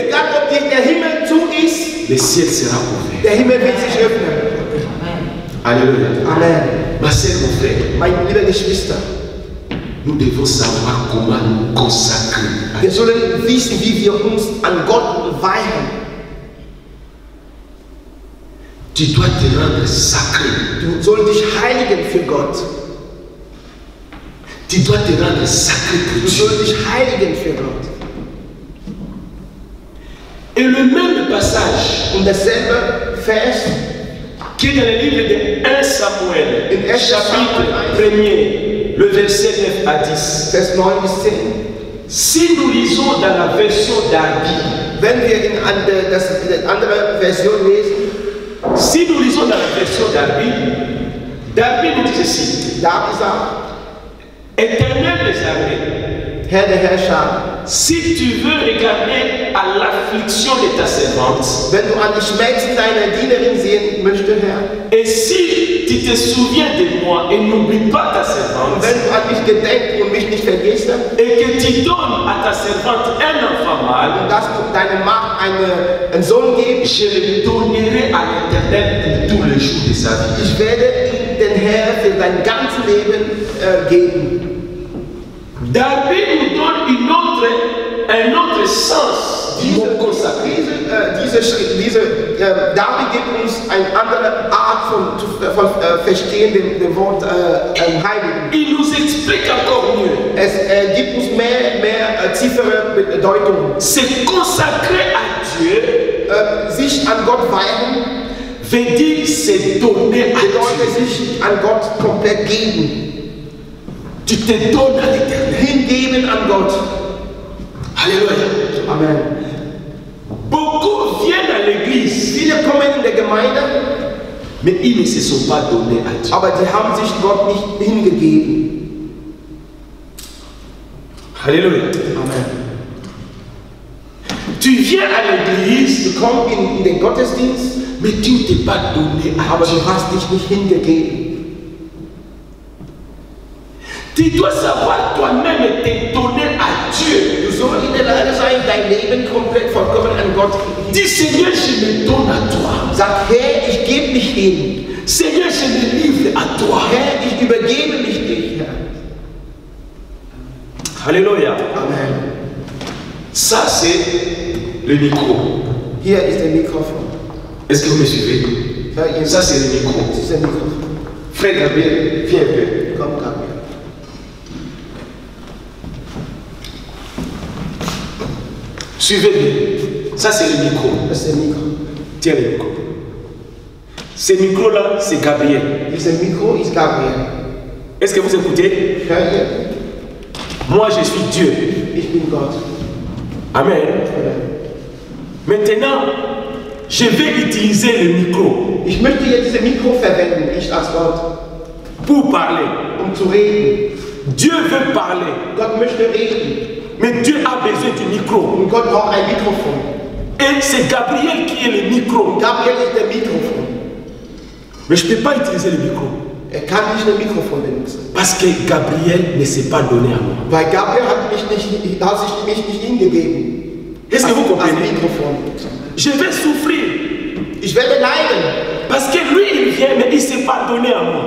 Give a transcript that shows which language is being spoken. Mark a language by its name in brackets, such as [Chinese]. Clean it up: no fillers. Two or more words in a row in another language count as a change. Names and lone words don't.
[German] egal ob der Himmel zu ist, [French] le ciel sera ouvert. [German] der Himmel wird sich öffnen. [French] Alléluia. Amen. Ma sœur, mon frère, [German] Meine lieben Geschwister, [French] nous devons savoir comment nous consacrer à [German] wir [French] Dieu. [German] sollen wissen, wie wir uns an Gott weihen. [French] Tu dois te rendre sacré. [German] Du sollst dich heiligen für Gott. [French] Tu dois te rendre sacré pour [German] Du [French] Dieu. [German] sollst dich heiligen für Gott. [French] Et le même passage [German] Und dasselbe Vers [French] qui est dans le livre de 1 Samuel, [German] In 1 [French] chapitre Samuel 1er, le verset 9 à 10. [German] Vers 9 bis 10. [French] Si nous lisons dans la version d'Arbi, [German] Wenn wir in die andere Version lesen, [French] si nous lisons dans la version d'Arbi, Darbi nous dit ceci: [German] da sagt, [French] Éternel des armées, [German] Herr der Herrscher, [French] si tu veux regarder à l'affliction de ta servante, [German] wenn du an die Schmerzen deiner Dienerin sehen möchtest, Herr, [French] et si tu te souviens de moi et n'oublie pas ta [German] und [French] servante, [German] wenn du an mich gedenkst und mich nicht vergisst, [French] et que tu donnes à ta servante un enfant mâle, [German] dass du deiner Magd einen Sohn gibst, [French] je le donnerai à l'Éternel pour tous les jours de sa vie. [German] ich werde ihm den Herr für dein ganzes Leben geben. [French] Darbi nous donne un autre sens du mot consacré. [German] David gibt uns eine andere Art von Verstehen dem Wort Heiligen. [French] Il nous explique encore mieux. [German] Es gibt uns mehr tiefere Bedeutung. [French] C'est consacré à Dieu [German] Sich an Gott weihen [French] veut dire se donner à [German] bedeutet [French] Dieu. [German] sich an Gott komplett geben. [French] Tu te donnes à l'Éternel. [German] Hingeben an Gott. [French] Alléluia. Amen. Beaucoup viennent à l'église, [German] Viele kommen in der Gemeinde, [French] mais ils ne se sont pas donnés à Dieu. [German] aber die haben sich Gott nicht hingegeben. [French] Alléluia. Amen. Tu viens à l'église, [German] Du kommst in den Gottesdienst, [French] mais tu ne t'es pas donné à [German] aber [French] Dieu. [German] du hast dich nicht hingegeben. [French] Tu dois savoir toi-même te donner à Dieu. [German] Du sollst in der Lage sein, dein Leben komplett vollkommen an Gott zu [French] Dis Seigneur, je me donne à toi. [German] Sag, Herr, ich gebe mich hin. [French] Seigneur, je me livre à toi. [German] Herr, ich übergebe mich dir, Herr. [French] Alléluia. Amen. Ça, c'est le micro. [German] Hier ist der Mikrofon. [French] Est-ce que vous me suivez? [German] Hör ihr? [French] Ça, c'est le micro. [German] Das ist der Mikrofon. [French] Frère Gabriel, viens un peu. [German] Komm, Gabriel. [French] Suivez bien. Ça, c'est le micro. [German] Das ist der Mikro. [French] Tiens le micro. Ce micro-là, c'est Gabriel. [German] Dieser Mikro ist Gabriel. [French] Est-ce que vous écoutez? [German] Hör ihr? [French] Moi, je suis Dieu. [German] Ich bin Gott. Amen. Amen. [French] Maintenant, je vais utiliser le micro [German] Ich möchte jetzt dieses Mikro verwenden, ich als Gott, [French] pour parler. [German] zu reden. [French] Dieu veut parler, [German] Gott möchte reden. [French] mais Dieu a besoin du micro. [German] Und Gott braucht ein Mikrofon. [French] Et c'est Gabriel qui est le micro. [German] Gabriel ist der Mikrofon. [French] Mais je ne peux pas utiliser le micro. [German] Er kann nicht ein Mikrofon benutzen. [French] Parce que Gabriel ne s'est pas donné à moi. [German] Weil Gabriel hat sich mich nicht hingegeben. [French] Est-ce que vous [German] Als [French] comprenez? [German] Mikrofon. [French] Je vais souffrir. [German] Ich werde leiden, [French] Parce que lui, il vient, mais il ne s'est pas donné à moi.